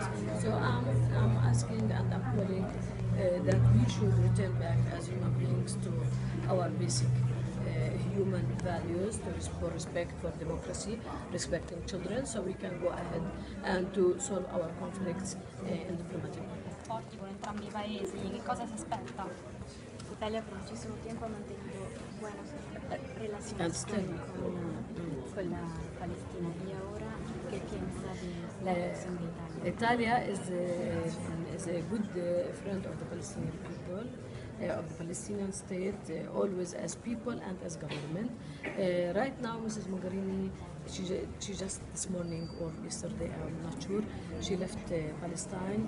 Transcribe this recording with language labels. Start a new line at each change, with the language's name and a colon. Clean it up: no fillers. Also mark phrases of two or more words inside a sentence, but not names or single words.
English: So I'm asking and I'm calling that we should return back as human beings to our basic human human values, for respect for democracy, respecting children, so we can go ahead and to solve our conflicts in diplomatic way.
Italian: Forti con entrambi i paesi, che cosa si aspetta?
Spanish: Italia por muchísimo tiempo ha mantenido buenas relaciones
English: And still.
Spanish: con la Palestina y ahora, ¿qué piensa de la relación de Italia?
English: Italia is a good friend of the Palestinian people, of the Palestinian state, always as people and as government. Right now, Mrs. Mogherini, she just this morning or yesterday, I'm not sure, she left Palestine.